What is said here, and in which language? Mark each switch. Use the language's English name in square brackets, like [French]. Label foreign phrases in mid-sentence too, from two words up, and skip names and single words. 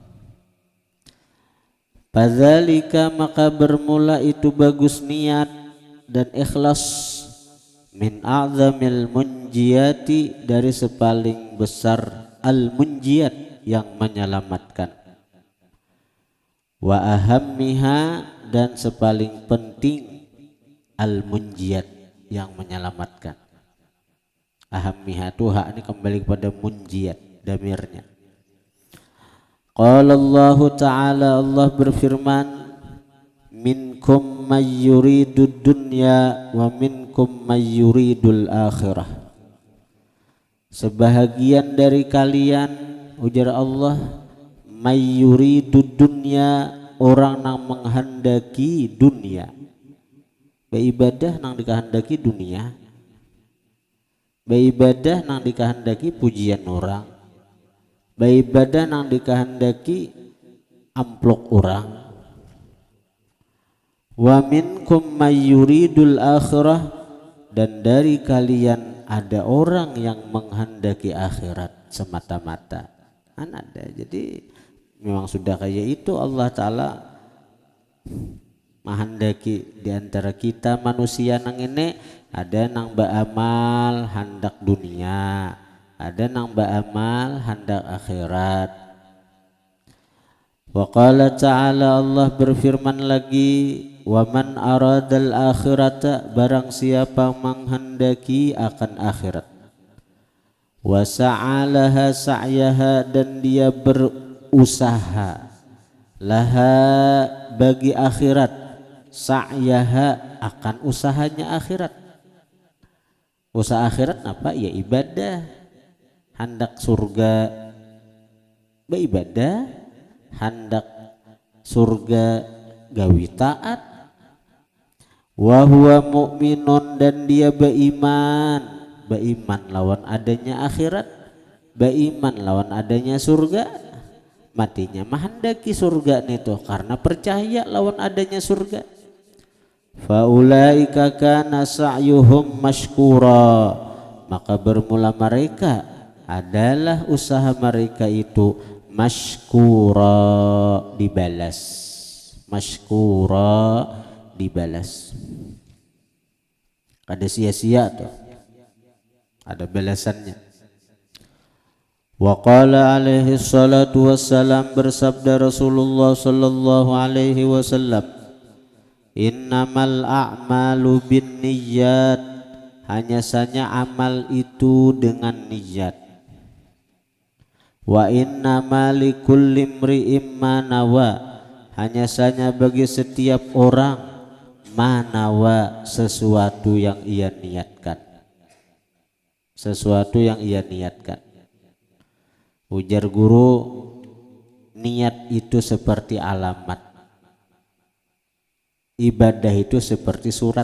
[Indonesian] Fadzalika, maka bermula itu bagus niat dan ikhlas, [Arabic] من أعظم المنجيات, [Indonesian] dari sepaling besar al-munjiyat, yang menyelamatkan, [Arabic] وأهمها, [Indonesian] dan sepaling penting al-munjiyat, yang menyelamatkan. Ahammiha tuh hak ini kembali kepada munjiyat damirnya. [Arabic] قال الله تعالى, [Indonesian] Allah berfirman, [Arabic] منكم من يريد الدنيا ومنكم من يريد الآخرة. [Indonesian] Sebahagian dari kalian, ujar Allah, [Arabic] من يريد الدنيا, [Indonesian] orang yang menghendaki dunia, beribadah nang dikehendaki dunia, beribadah nang dikehendaki pujian orang, beribadah nang dikehendaki amplok orang. [Arabic] ومنكم من يريد الآخرة, [Indonesian] dan dari kalian ada orang yang menghendaki akhirat semata-mata. Kan ada. Jadi memang sudah kayak itu Allah Ta'ala menghendaki di antara kita manusia nang ini ada nang beramal hendak dunia, ada nang beramal hendak akhirat. [Arabic] وقال تعالى, [Indonesian] Allah berfirman lagi, [Arabic] ومن أراد الآخرة, [Indonesian] barang siapa menghendaki akan akhirat, [Arabic] وسعى لها سعيها, [Indonesian] dan dia berusaha, laha bagi akhirat, sa'yaha akan usahanya akhirat. Usaha akhirat apa? Ya ibadah, hendak surga beribadah, hendak surga gawi taat. [Arabic] وهو مؤمن, [Indonesian] dan dia beriman, beriman lawan adanya akhirat, beriman lawan adanya surga. Matinya menghendaki surga itu karena percaya lawan adanya surga. [Arabic] فأولئك كان سعيهم مشكورا, [Indonesian] maka bermula mereka adalah usaha mereka itu mashkura, dibalas. Mashkura, dibalas. Ada sia-sia tuh, ada balasannya. [Arabic] وقال عليه الصلاة والسلام, [Indonesian] bersabda Rasulullah [Arabic] صلى الله عليه وسلم, إنما الأعمال بالنيات, [Indonesian] hanya saja amal itu dengan niat. [Arabic] وإنما لكل امرئ ما نوى, [Indonesian] hanya saja bagi setiap orang manawa, sesuatu yang ia niatkan, sesuatu yang ia niatkan. Ujar guru, niat itu seperti alamat, ibadah itu seperti surat.